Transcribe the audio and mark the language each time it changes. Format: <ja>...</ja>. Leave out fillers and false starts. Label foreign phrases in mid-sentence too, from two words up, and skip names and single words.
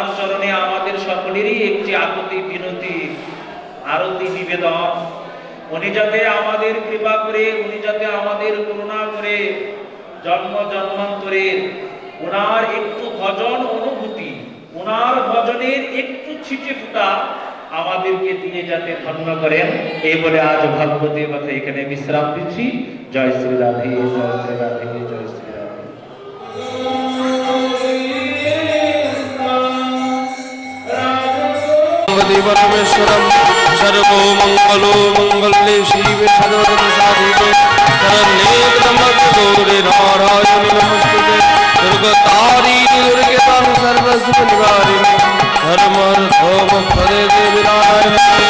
<bn>চরণে আমাদের সকলেরই একটি আকুতি বিনতি, আরতি নিবেদন, উনি যাতে আমাদের কৃপা করে, উনি যাতে আমাদের করুণা করে জন্ম জন্মান্তরে ওনার একটু ভজন অনুভূতি, ওনার ভজনের একটু ছিটে ফুটা আমাদেরকে দিয়ে যাতে ধন্য করেন, এই বলে আজ ভগবতী মাথা এখানে বিশ্রাম দিচ্ছি। জয় শ্রী রাধে, জয় শ্রী রাধে, জয় শ্রী রাধে।</bn> <sa>परमेश्वरम सर्वो मंगलो मंगल्ये शिवे सर्वरद साधिके शरण्ये त्र्यंबके गौरी नारायणि नमस्तुते दुर्गतारिणि दुर्गे तानु सर्वस्व निवारिणि धर्मर्थमोक्षदे देवी नारायणि</sa>